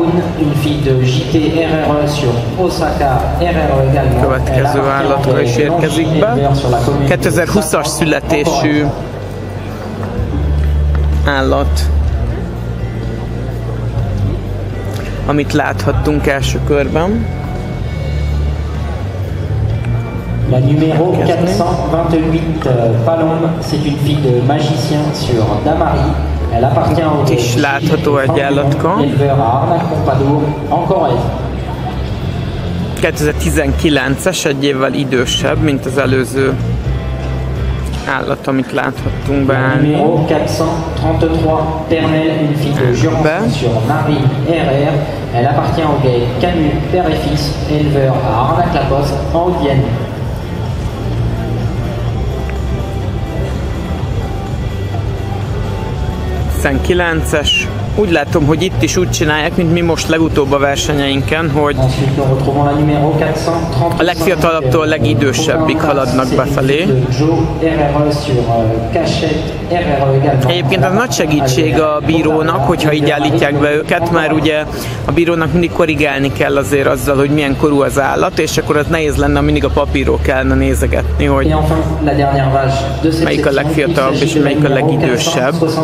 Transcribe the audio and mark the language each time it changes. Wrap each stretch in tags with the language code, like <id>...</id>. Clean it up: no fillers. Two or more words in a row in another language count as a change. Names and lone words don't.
<hu>Következő állatka is érkezik be. 2020-as születésű állat, amit láthattunk első körben.</hu> <fr>La numéro 428, Palombe, c'est une fille de magicien sur Damary. Elle appartient au éleveur à Arnac-Pompadour, en Corrèze.</fr> <hu>2019-es, egy évvel idősebb, mint az előző állat, amit láthattunk beállni.</hu> <fr>Numéro 433, Pernelle, une fille de Jurançon sur Marie RR. Elle appartient au GAEC Camus, père et fils, éleveur à Arnac-la-Poste, en Haute-Vienne.</fr> <hu>19-es, Úgy látom, hogy itt is úgy csinálják, mint mi most legutóbb a versenyeinken, hogy a legfiatalabbtól a legidősebbik haladnak befelé. Egyébként az nagy segítség a bírónak, hogyha így állítják be őket, mert ugye a bírónak mindig korrigálni kell azért azzal, hogy milyen korú az állat, és akkor az nehéz lenne, mindig a papírról kellene nézegetni, hogy melyik a legfiatalabb és melyik a legidősebb.</hu>